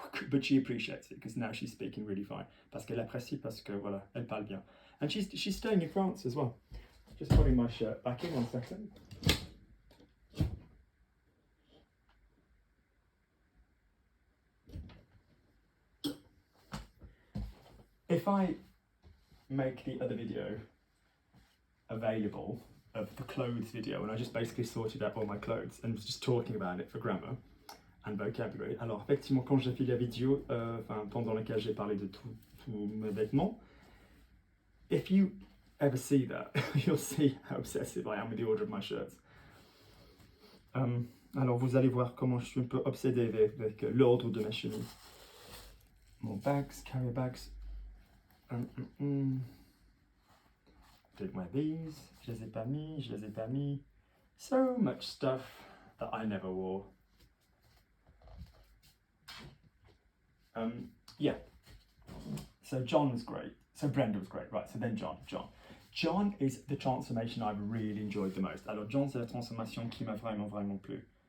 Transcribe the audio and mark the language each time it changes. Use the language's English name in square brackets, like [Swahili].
[English] But she appreciates it because now she's speaking really fine. [French] Parce qu'elle apprécie, parce que voilà, elle parle bien. [English] And she's staying in France as well. Just putting my shirt back in 1 second. If I make the other video available of the clothes video, and I just basically sorted out all my clothes and was just talking about it for grammar and vocabulary. [French] Alors effectivement, quand j'ai fait la vidéo, pendant laquelle j'ai parlé de tous mes vêtements, [English] if you ever see that, you'll see how obsessive I am with the order of my shirts. [French] Alors vous allez voir comment je suis un peu obsédé avec l'ordre de mes chemises. [English] More bags, carrier bags. Didn't wear these, [French] je les ai pas mis. [English] So much stuff that I never wore. Yeah, so John was great, so Brenda was great, right, so then John is the transformation I've really enjoyed the most. [French] Alors John, c'est la transformation qui m'a vraiment plu.